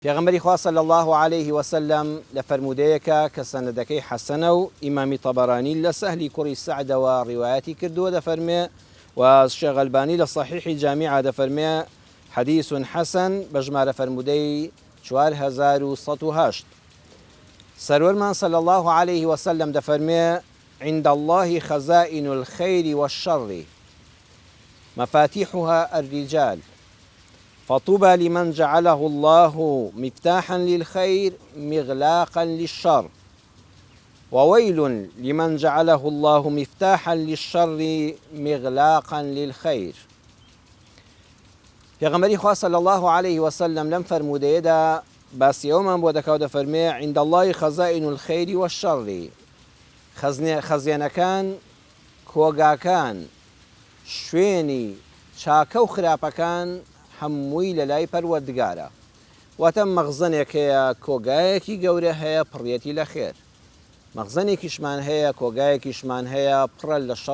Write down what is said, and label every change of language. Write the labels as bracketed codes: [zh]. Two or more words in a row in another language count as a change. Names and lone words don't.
[ckb] پێغەمبەری خوا [ar] صلی الله عليه وسلم [ckb] لە فەرمودەیەکە کە سەنەدەکەی حەسەنە و ئیمامی تەبەرانی لە سەهلی کوڕی سەعدەوە ڕیوایەتی کردووە دەفەرمێ و شێخ ئەلبانی لە صەحیحی جامیعە دەفەرمێ [ar] حەدیث حەسەن [ckb] بە ژمارە فەرمودەی 4108 سەروەرمان [ar] صلی الله عليه وسلم [ckb] دەفەرمێ [ar] عند الله خزائن الخير والشر مفاتيحها الرجال فطوبى لمن جعله الله مفتاحا للخير مغلاقا للشر وويل لمن جعله الله مفتاحا للشر مغلاقا للخير. [ckb] پێغەمبەری خوا [ar] صلی الله عليه وسلم [ckb] لەم فەرمودەیەدا باسی ئەومان بۆ دەکا و دەفەرمێ [ar] عند الله خزائن الخير والشر [ckb] خەزیێنەکان کۆگاکان شوێنی چاکە و خراپەکان هەمووی لە لای پەروەردگارە واتە مەخزنێک هەیە کۆگایەکی گەورە هەیە پڕیەتی لە خێر مەخزنێکیشمان هەیە کۆگایەکیشمان هەیە پڕە لە شەڕ